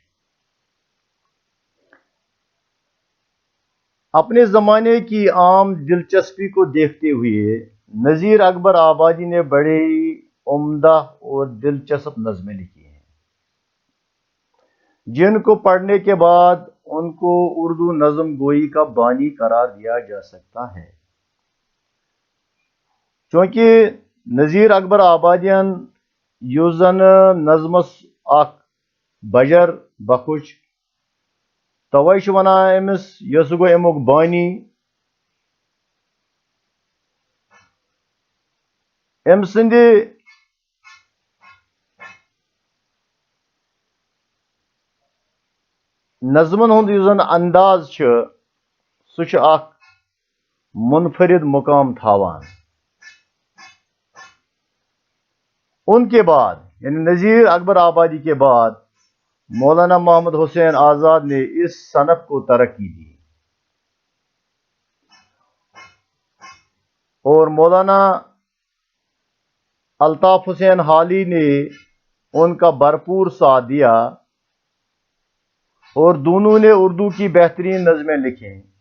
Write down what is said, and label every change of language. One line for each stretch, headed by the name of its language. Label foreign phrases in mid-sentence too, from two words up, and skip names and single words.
Urdu: اپنے زمانے کی عام دلچسپی کو دیکھتے ہوئے نذیر اکبر آبادی نے بڑی عمدہ اور دلچسپ نظمیں لکھی ہیں، جن کو پڑھنے کے بعد ان کو اردو نظم گوئی کا بانی قرار دیا جا سکتا ہے۔
Kashmiri: چونکہ نذیر اکبر آبادیان یوزن نظمس اخ بجر بخش، توے چھ ونان امس یس گو امیک بانی۔ ام سند نظمن ہند یس زن انداز سہ چھ اخ منفرد مقام تھاوان۔
Urdu: ان کے بعد یعنی نذیر اکبر آبادی کے بعد مولانا محمد حسین آزاد نے اس صنف کو ترقی دی، اور مولانا الطاف حسین حالی نے ان کا بھرپور ساتھ دیا، اور دونوں نے اردو کی بہترین نظمیں لکھیں۔